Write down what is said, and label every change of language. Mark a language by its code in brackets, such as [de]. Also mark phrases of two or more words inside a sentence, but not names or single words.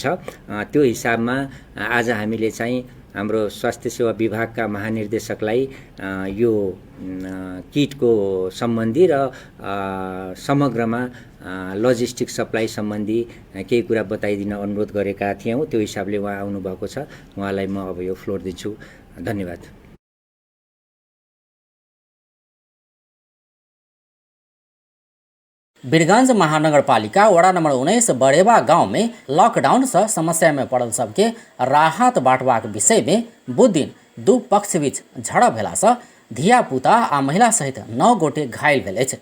[ne] त्यो हिसाबमा आज हामीले चाहिँ हाम्रो स्वास्थ्य सेवा विभागका महानिर्देशकलाई यो किटको सम्बन्धी र समग्रमा [en] logistic supply [ne] सम्बन्धी केही कुरा बताइदिन अनुरोध गरेका थियौँ। त्यो हिसाबले उहाँ आउनुभएको छ। उहाँलाई म अब यो फ्लोर दिन्छु। धन्यवाद। [mai] वीरगंज महानगरपालिका वड़ा नंबर 19 बड़ेवा गांव में लॉकडाउन से समस्या में पड़ल सबके राहत बांटवाक विषय में बुध दिन दू पक्ष बीच झड़प भेला से धिया पुता आ महिला सहित 9 गोटे घायल भेल अछि।